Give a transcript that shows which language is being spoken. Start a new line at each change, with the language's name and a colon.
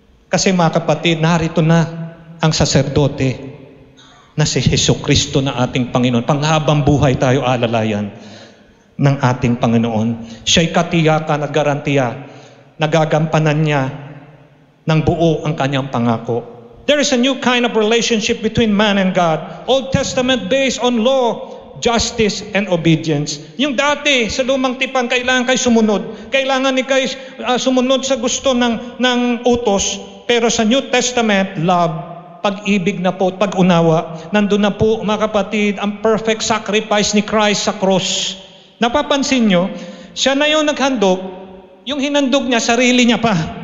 Filipino: Kasi mga kapatid, narito na ang saserdote na si Jesucristo na ating Panginoon. Panghabang buhay tayo alalayan ng ating Panginoon. Siya'y katiyakan at garantiya, nagagampanan niya ng buo ang kanyang pangako.
English: There is a new kind of relationship between man and God. Old Testament based on law, justice, and obedience.
Filipino: Yung dati, sa lumang tipan, kailangan kayo sumunod. Kailangan ni kayo sumunod sa gusto ng utos. Pero sa New Testament, love, pag-ibig na po, pag-unawa, nandun na po, mga kapatid, ang
English: perfect sacrifice
Filipino: ni Christ sa cross. Napapansin nyo, siya na yung naghandog, yung hinandog niya, sarili niya pa.